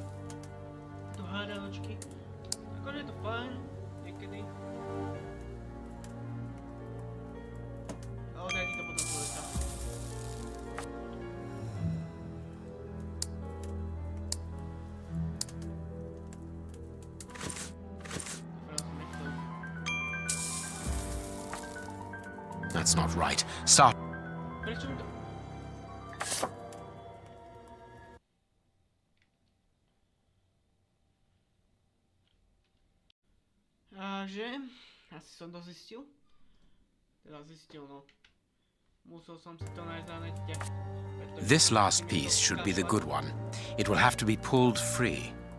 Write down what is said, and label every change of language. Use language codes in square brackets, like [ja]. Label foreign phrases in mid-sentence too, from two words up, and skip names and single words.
[sk] Tu hádanočky. Akože je to fajn, niekedy. A odradí to potom človeka. [en] That's not right. Stop. [sk] Prečo mi to... že asi som to zistil. Teda zistil, no. Musel som si to nájsť na nete. [en] This last piece should be the good one. It will have to be pulled free.